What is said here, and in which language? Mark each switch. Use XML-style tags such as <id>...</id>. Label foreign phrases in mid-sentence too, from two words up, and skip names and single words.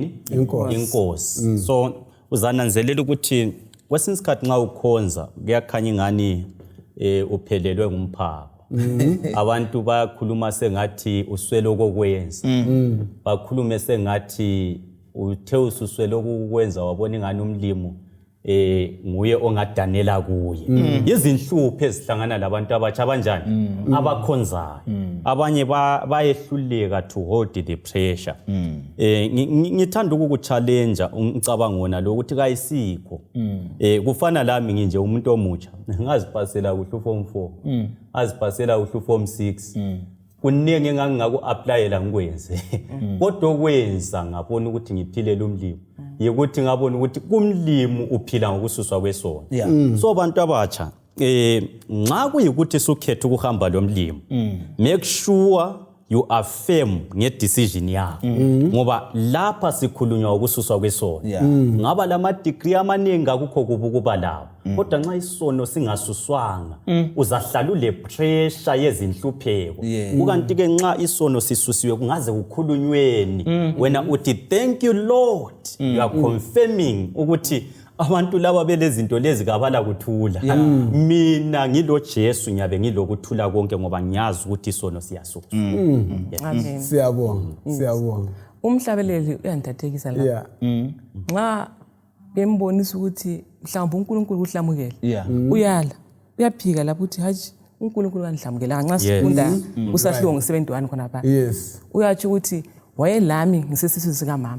<nd>inkosi so uzananzelela ukuthi kwesinye isikhathi nxa ukhonza kuyakhanya ingani uphelelwe ngumphako abantu bayakhuluma sengathi uswele okokwenza bakhulume sengathi uthe ususwele okukwenza wabona ingani umlimo nguye ongadanela kuye izinhlupho ezihlangana labantu abatsha abanjani abakhonzayo abanye bayehluleka</nd> <en>to hold the pressure</en> <nd>ngithanda ukukuchallenge umcabango wona lo ukuthi kayisikho kufana lami nginje umuntu omutsha ngazipasela kuhle form 4 azipasela kuhle form 6 kuningi engangaku-applyela ngikwenze kodwa okwenza ngabona ukuthi ngiphilela umlimo yikuthi ngabona ukuthi kumlimo uphila ngokususwa kwesono so abantu abatsha nxa kuyikuthi sukhetha ukuhamba lo mlimo</nd> <en>make sure you are firm</en> <nd>ngedecision yakho ngoba lapha sikhulunywa ukususwa kwesono ngaba lama degree amaningi akukho kubukuba lawo kodwa nxa isono singasuswanga uzahlala ule pressure yezinhlupheko ukanti ke nxa isono sisusiwe kungaze kukhulunyweni wena uthi</nd> <en>thank you Lord you are confirming</en> <nd>ukuthi abantu laba belezinto lezi kabala kuthula mina ngilo Jesu ngiyabe ngilokuthula konke ngoba ngiyazi ukuthi isono siyasuka amen siyabonga umhlabeleli uyandithethekisa la nxa bembonisa ukuthi mhlawumbe uNkulunkulu uhlamukele uyala uyaphika lapho uthi haji uNkulunkulu kanihlamukela nxa sifunda usahlungu 71 khona pha uyathi ukuthi wayelami ngisesiswini sika mama</nd>